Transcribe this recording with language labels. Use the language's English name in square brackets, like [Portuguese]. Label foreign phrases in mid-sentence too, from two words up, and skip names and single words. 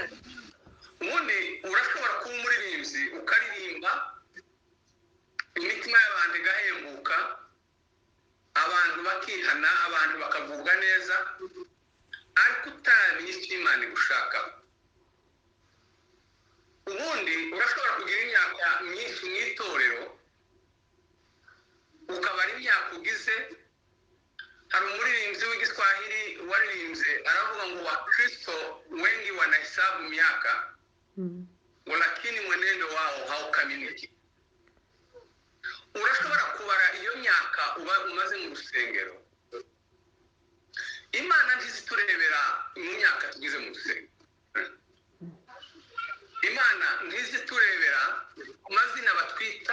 [Kinyarwanda] Ubundi urashobora kuba umuririmbyi ukaririmba, imitima y'abantu igahembuka, abantu bakihana, abantu bakavugwa neza, ariko utaramenya icyo Imana igushaka. Ubundi urashobora kugira imyaka myinshi mu itorero, ukabara imyaka ugize. Hari umuririmbyi w'igiswahili waririmbye aravuga ngo [Swahili] Wakristo wengi wanahesabu miaka lakini mwenendo wao haukamiliki. [Kinyarwanda] Urashobora kubara iyo myaka uba umaze mu rusengero. Imana ntiziturebera mu myaka tugize mu rusengero. Imana ntiziturebera ku mazina batwita.